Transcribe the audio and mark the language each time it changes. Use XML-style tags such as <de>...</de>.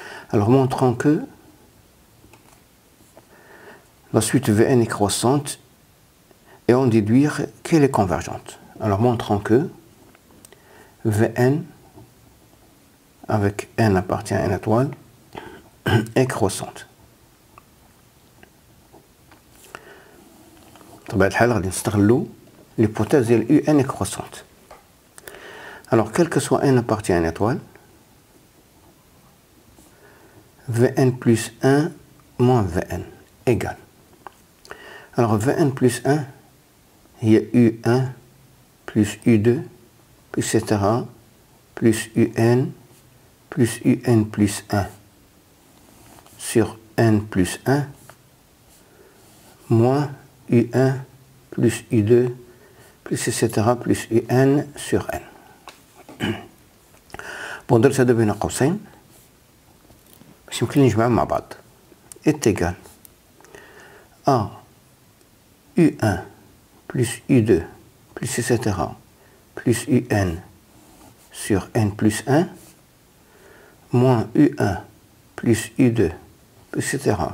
<fr>Alors montrons que la suite Vn est croissante et on déduire qu'elle est convergente. Alors montrons que Vn avec n appartient à n étoile est croissante.</fr> <ar>بطبيعة الحال غادي نستغلوا l'hypothèse ديال</ar> <fr>UN est croissante. Alors quel que soit n appartient à n étoile, Vn plus 1 moins Vn égale. Alors Vn plus 1, il y a U1 plus U2 plus etc. plus UN plus UN plus 1 sur n plus 1 moins U1 plus U2 plus etc. plus UN sur n.</fr> <ar>Bon, درت هذا بين قوسين باش يمكن لي نجمعهم مع بعض.</ar> <fr>est égal à U1 plus U2 plus etc. plus UN sur n plus 1 moins U1 plus U2 plus etc.</fr>